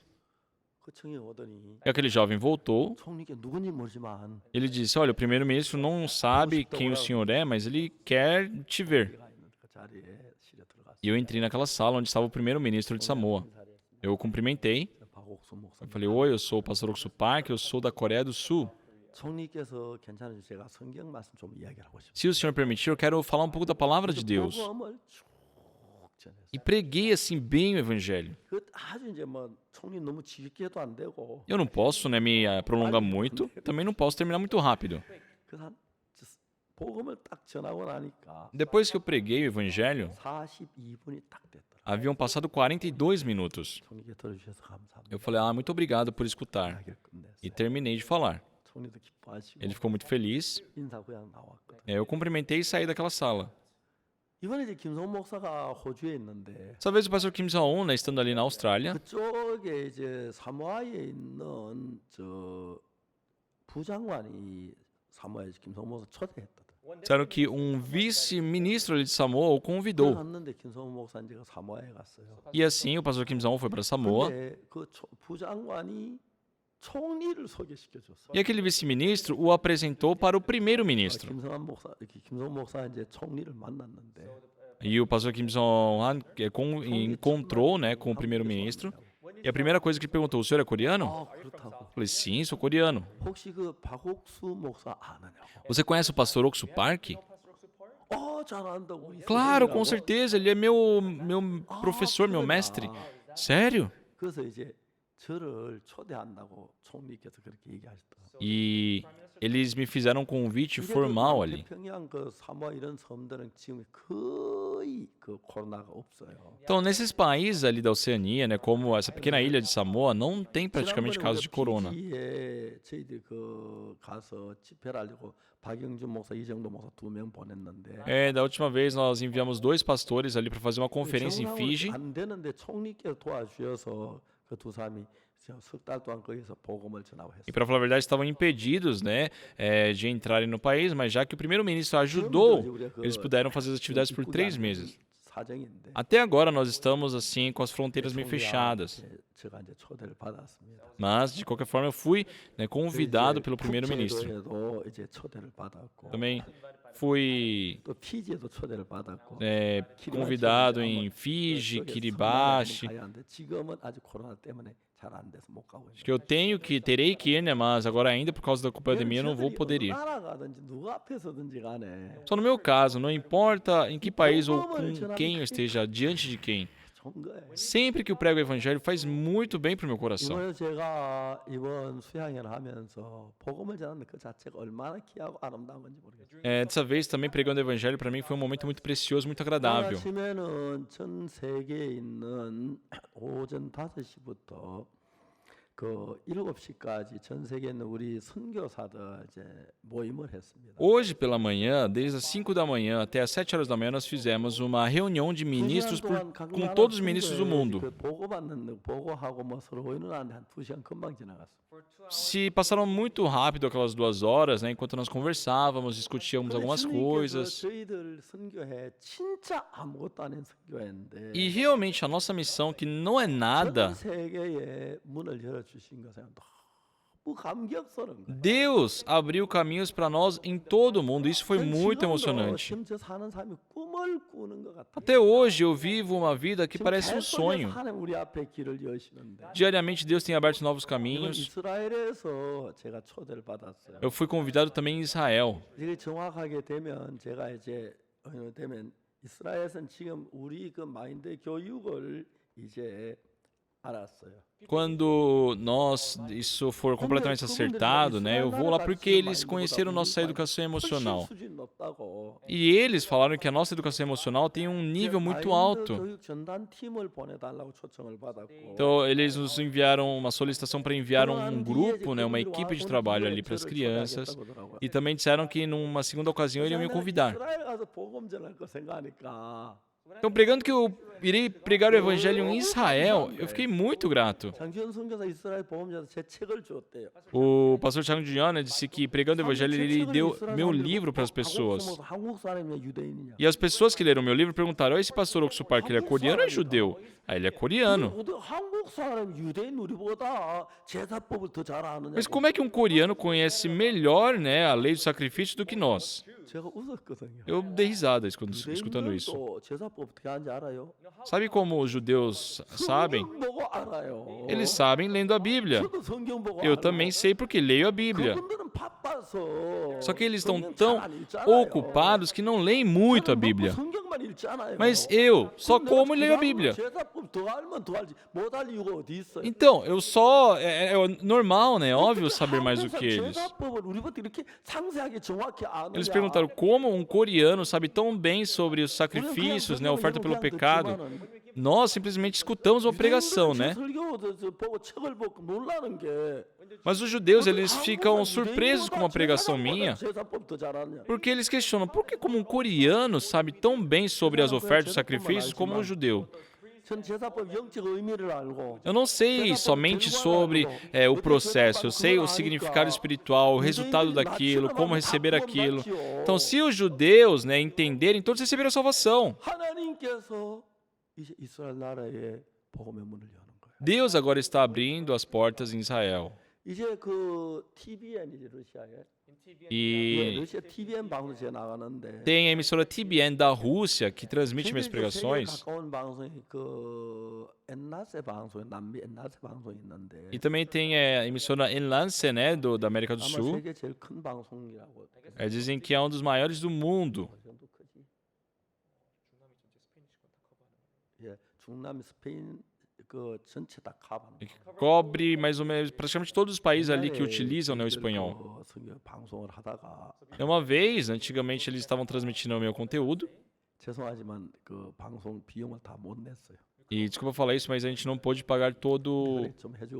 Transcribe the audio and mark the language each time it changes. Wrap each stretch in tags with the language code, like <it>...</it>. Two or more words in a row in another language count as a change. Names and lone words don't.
<ko>그 청이 오더니</ko> <pt>E aquele jovem voltou.</pt> <ko>총리께 누군지 모르지만</ko> <pt>Ele disse, olha, o primeiro-ministro não sabe quem o senhor é, mas ele quer te ver.</pt> <ko>내가 있는 그 자리에 실려 들어갔어요.</ko> <pt>E eu entrei naquela sala onde estava o primeiro-ministro de Samoa. Eu o cumprimentei.</pt> <ko>박옥수 목사.</ko> <pt>Eu falei, oi, eu sou o pastor Oksu Park, eu sou da Coreia do Sul.</pt> <ko>총리께서 괜찮으면 제가 성경 말씀 좀 이야기를 하고 싶어요.</ko> <pt>Se o senhor permitir, eu quero falar um pouco da palavra de Deus.</pt> <ko>복음을 쭉 전했어요.</ko> <pt>E preguei assim bem o evangelho.</pt> <ko>그 아주 이제 뭐 총리 너무 길게도 안 되고</ko> <pt>Eu não posso, né, me prolongar muito, também não posso terminar muito rápido.</pt> <ko>그한 복음을 딱 전하고 나니까</ko> <pt>Depois que eu preguei o evangelho,</pt> <ko>42분이 딱 됐더라.</ko> <pt>haviam passado 42 minutos.</pt> <ko>총리께 들어주셔서 감사합니다.</ko> <pt>Eu falei, muito obrigado por escutar.</pt> <ko>이야기를 끝냈어요.</ko> <pt>E terminei de falar.</pt> <ko>총리도 기뻐하시고</ko> <pt>Ele ficou muito feliz.</pt> <ko>인사 그냥 나왔거든.</ko> <pt>Eu cumprimentei e saí daquela sala.</pt> <ko>이번에 이제 김성훈 목사가 호주에 있는데</ko> <pt>Dessa vez o pastor Kim Jong-un, né, estando ali na Austrália,</pt> <ko>그쪽에 이제 사모아에 있는 저 부장관이 사모아에 김성훈 목사 초대했거든.</ko> <pt>disseram que um vice-ministro ali de Samoa o convidou.</pt> <ko>갔는데 김성훈 목사님가 사모아에 갔어요.</ko> <pt>E assim o pastor Kim Jong-un foi para Samoa.</pt> <ko>근데 그 부장관이 총리를 소개시켜 줬어.</ko> <pt>E aquele vice-ministro o apresentou para o primeiro-ministro.</pt> <ko>김성훈 목사 이제 총리를 만났는데</ko> <pt>E o pastor Kim Jong-un encontrou, né, com o primeiro-ministro. E a primeira coisa que ele perguntou, o senhor é coreano?</pt> <ko>그렇다고.</ko> <pt>Eu falei, sim, sou coreano.</pt> <ko>혹시 그 박옥수 목사 아느냐고.</ko> <pt>Você conhece o pastor Oksu Park?</pt> <ko>잘 안다고. 우리</ko> <pt>Claro,</pt> <ko>선생님이라고.</ko> <pt>com certeza, ele é meu professor, meu mestre. Sério?</pt> <ko>그래서 이제 저를 초대한다고 총리께서 그렇게 얘기하셨더라고요.</ko> <pt>E eles me fizeram um convite formal ali.</pt> <ko>태평양 그 사모아 이런 섬들은 지금 거의 그 코로나가 없어요.</ko> <pt>Então, nesses países ali da Oceania, né, como essa pequena ilha de Samoa, não tem praticamente casos de corona.</pt> <ko>피지에 저희들 그 가서 집회를 하려고 박영준 목사, 이정도 목사 2명 보냈는데</ko> <pt>Da última vez nós enviamos 2 pastores ali para fazer uma conferência em Fiji.</pt> <ko>안 되는데 총리께서 도와주셔서 그 두 사람이 석 달 동안 거기서 복음을 전하고 했어요.</ko> <pt>E para falar a verdade, estavam impedidos, né, de entrarem no país, mas já que o primeiro-ministro ajudou, eles puderam fazer as atividades por 3 meses.</pt> <ko>사정인데</ko> <pt>Até agora nós estamos assim com as fronteiras meio fechadas.</pt> <ko>제가 이제 초대를 받았습니다.</ko> <pt>Mas de qualquer forma eu fui, né, convidado pelo primeiro-ministro.</pt> <ko>북제도에도 이제 초대를 받았고</ko> <pt>Também fui</pt> <ko>또 피지에도 초대를 받았고</ko> <pt>convidado em Fiji, Kiribati.</pt> <ko>지금은 아직 코로나 때문에 잘 안 돼서 못 가고</ko> <pt>Acho que eu terei que ir, né, mas agora ainda por causa da pandemia eu não vou poder ir.</pt> <ko>나라가든지 누구 앞에서든지 간에</ko> <pt>Só no meu caso, não importa em que país ou com quem eu esteja, diante de quem.</pt> <ko>좋은 거예요.</ko> <pt>Sempre que eu prego o evangelho faz muito bem pro meu coração.</pt> <ko>이번에 제가 이번 수양회를 하면서 복음을 전하는 그 자체가 얼마나 귀하고 아름다운 건지 모르겠어요.</ko> <pt>Dessa vez também pregando o evangelho para mim foi um momento muito precioso, muito agradável.</pt> <ko>아침에는 전 세계에 있는 오전 5시부터 그 7시까지 전 세계에 있는 우리 선교사들 이제 모임을 했습니다.</ko> <pt>Hoje pela manhã, desde as 5 da manhã até as 7 horas da manhã, nós fizemos uma reunião de ministros com todos os ministros do mundo.</pt> <ko>그 보고받는 보고하고 뭐 서로 의논하는데 한 2시간 금방 지나갔어.</ko> <pt>Se passaram muito rápido aquelas 2 horas, né, enquanto nós conversávamos, discutíamos algumas coisas.</pt> <ko>저희들 선교회 진짜 아무것도 아닌 선교회인데</ko> <pt>E realmente a nossa missão, que não é nada,</pt> <ko>전 세계에 문을 열어주신 것에 너무 감격스러운 거예요.</ko> <pt>Deus abriu caminhos para nós em todo o mundo. Isso foi muito emocionante.</pt> <ko>지금 저 사는 삶이 꿈을 꾸는 것 같아요.</ko> <pt>Até hoje eu vivo uma vida que</pt> <ko>지금</ko> <pt>parece um</pt> <ko>계속해서</ko> <pt>sonho.</pt> <ko>하나님 우리 앞에 길을 여시는데</ko> <pt>Diariamente Deus tem aberto novos</pt> <ko>이번</ko> <pt>caminhos.</pt> <ko>이스라엘에서 제가 초대를 받았어요.</ko> <pt>Eu fui convidado também em Israel.</pt> <ko>이게 정확하게 되면 제가 이제 되면 이스라엘은 지금 우리 그 마인드 교육을 이제 알았어요.</ko> <pt>Quando isso for completamente acertado, né, eu vou lá porque eles conheceram nossa educação emocional.</pt> <ko>훨씬 수준이 높다고.</ko> <pt>E eles falaram que a nossa educação emocional tem um nível muito alto.</pt> <ko>교육 전담 팀을 보내달라고 초청을 받았고.</ko> <pt>Então, eles nos enviaram uma solicitação para enviar um grupo, né, uma equipe de trabalho ali para as crianças. E também disseram que numa segunda ocasião iriam me convidar.</pt> <ko>이스라엘 가서 복음 전할 거 생각하니까</ko> <pt>Então, pregando que eu irei pregar o evangelho em Israel, eu fiquei muito grato.</pt> <ko>장지현 선교사 이스라엘 복음전에서 제 책을 주었대요.</ko> <pt>O pastor Chang Jun disse que pregando o evangelho ele deu meu livro para as pessoas.</pt> <ko>한국 사람이냐 유대인이냐.</ko> <pt>E as pessoas que leram meu livro perguntaram: "Esse pastor Oxupar, que ele é coreano ou é judeu?" Aí ele é coreano.</pt> <ko>한국 사람 유대인 우리보다 제사법을 더 잘 아느냐.</ko> <pt>Mas como é que um coreano conhece melhor, né, a lei do sacrifício do que nós?</pt> <ko>제가 웃었거든요.</ko> <pt>Eu dei risada escutando isso.</pt> <ko>유대인들도 제사법 어떻게 하는지 알아요?</ko> <pt>Sabe como os judeus sabem?</pt> <ko>성경 보고 알아요.</ko> <pt>Eles sabem lendo a Bíblia.</pt> <ko>저도 성경 보고</ko> <pt>Eu</pt> <ko>알아요.</ko> <pt>também sei porque leio a Bíblia.</pt> <ko>그분들은 바빠서</ko> <pt>Só que eles estão</pt> <ko>성경</ko> <pt>tão</pt> <ko>잘안 읽잖아요.</ko> <pt>ocupados que não leem muito a</pt> <ko>저는</ko> <pt>Bíblia.</pt> <ko>먹고 성경만 읽잖아요.</ko> <pt>Mas eu só</pt> <ko>그럼 내가</ko> <pt>como e leio a</pt> <ko>그</ko> <pt>Bíblia.</pt> <ko>제사법 더 알면 더 알지. 못 알 이유가 어디 있어요?</ko> <pt>Então, eu só. É normal, né? Óbvio saber mais do que eles.</pt> <ko>제사법을 우리부터 이렇게 상세하게 정확히 아느냐.</ko> <pt>Eles perguntaram como um coreano sabe tão bem sobre os sacrifícios, né? A oferta pelo pecado. Nós simplesmente escutamos uma pregação, né?</pt> <ko>보고 책을 보고 놀라는 게</ko> <pt>Mas os judeus, eles ficam surpresos com uma pregação minha,</pt> <ko>제사법 더 잘하느냐.</ko> <pt>porque eles questionam por que como um coreano sabe tão bem sobre as ofertas e sacrifícios como um judeu?</pt> <ko>전 제사법 영적 의미를 알고</ko> <pt>Eu não sei somente sobre o processo, eu sei o significado espiritual, o resultado daquilo, como receber aquilo. Então, se os judeus, né, entenderem, todos receberam a salvação.</pt> <ko>하나님께서 이제 이스라엘 나라에 복음의 문을 여는 거예요.</ko> <pt>Deus agora está abrindo as portas em Israel.</pt> <ko>이제 그 TVN이지 러시아에</ko> <pt>E</pt> <ko>러시아 TVN 방송 제가 나가는데</ko> <pt>tem a emissora TBN da Rússia que transmite minhas</pt> <ko>굉장히 세계에</ko> <pt>pregações.</pt> <ko>가까운 방송이 그 엔나세 방송 남미 엔나세 방송이 있는데</ko> <pt>E também tem a emissora Enlace, né, da América do</pt> <ko>아마</ko> <pt>Sul.</pt> <ko>세계 제일 큰 방송이라고</ko> <pt>Dizem que é um dos maiores do mundo.</pt> <ko>그 정도 크지? 예, 중남미 스페인 그 전체 다 커버하는</ko> <pt>E que cobre mais ou menos praticamente todos os países ali que utilizam, né, o espanhol.</pt> <ko>그 성경 방송을 하다가</ko> <pt>É uma vez, antigamente eles estavam transmitindo o meu conteúdo.</pt> <ko>죄송하지만 그 방송 비용을 다 못 냈어요.</ko> <pt>E desculpa falar isso, mas a gente não pôde pagar</pt> <ko>그래, 좀 해주고</ko>